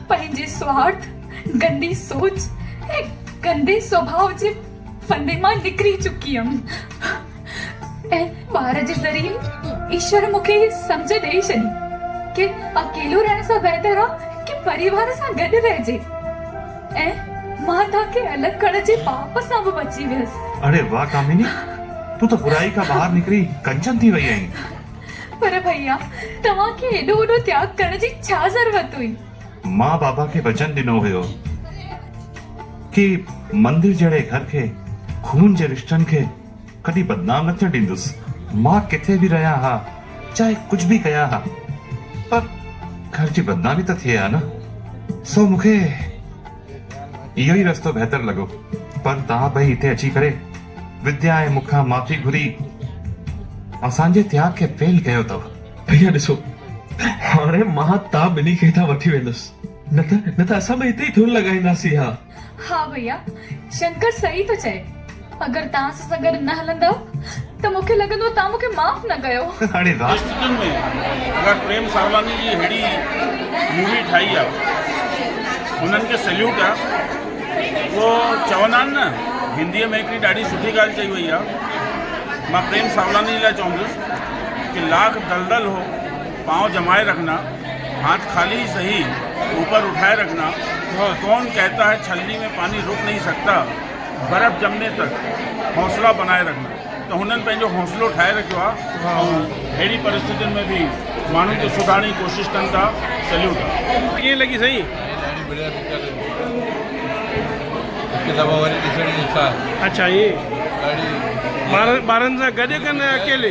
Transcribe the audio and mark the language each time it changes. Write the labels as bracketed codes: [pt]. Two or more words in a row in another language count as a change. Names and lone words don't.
[sd] पंहिंजे स्वार्थ, गंदी सोच ऐं गंदे स्वभाव जे फंदे मां निकिरी चुकी हुयमि। ऐं ॿार जे ज़रिए ईश्वर मूंखे सम्झ ॾेई छॾी कि अकेलो रहण सां बहितर आहे कि परिवार सां गॾु रहिजे। ऐं मां तव्हांखे अलॻि करण जे पाप सां बि बची वियसि। अरे वाह कामिनी, तू तो बुराई का बाहर निकरी कंचन थी वई आहीं। पर भैया तव्हांखे एॾो वॾो त्याग करण जी छा ज़रूरत हुई? मां बाबा खे वचन ॾिनो हुयो कि मंदिर जहिड़े घर खे, खून जे रिश्तनि खे कॾहिं बदनाम न थियण ॾींदुसि। मां किथे बि रहिया हा, चाहे [hi] कुछ भी [sd] कया हा, पर घर जी बदनामी त थिए हा न। सो मूंखे इहो ई रस्तो बहितर लॻो। पर तव्हां ॿई हिते अची करे विद्या ऐं मूंखां माफ़ी घुरी असांजे त्याग खे फेल कयो अथव। भैया ॾिसो, हाणे मां तव्हां ॿिन्ही खे हितां वठी वेंदुसि। न त असां ॿई हिते ई धुन लॻाईंदासीं। हा भैया शंकर सही तो चए। अगर तव्हां सां गॾु न हलंदव त मूंखे लॻंदो तव्हां मूंखे माफ़ न कयो। हाणे राष्ट्रनि में अगर प्रेम सावलानी जी हेड़ी मूवी ठाही आहे, उन्हनि खे सैल्यूट आहे। वो चवंदा आहिनि न, हिंदीअ में हिकिड़ी ॾाढी सुठी ॻाल्हि चई वई आहे। मां प्रेम सावलानी लाइ चवंदुसि कि [hi] लाख दलदल हो पाँव जमाए रखना, हाथ खाली ही सही ऊपर उठाए रखना। कौन कहता है छलनी में पानी रुक नहीं सकता, बर्फ़ जमने तक हौसला बनाए रखना। [sd] तो हुननि पंहिंजो हौसलो ठाहे रखियो आहे। ऐं अहिड़ी परिस्थितियुनि में बि माण्हुनि खे सुधारण जी कोशिशि कनि था। सैल्यूट आहे। कीअं लॻी सही? अच्छा ये ॿारनि सां गॾु कनि अकेले?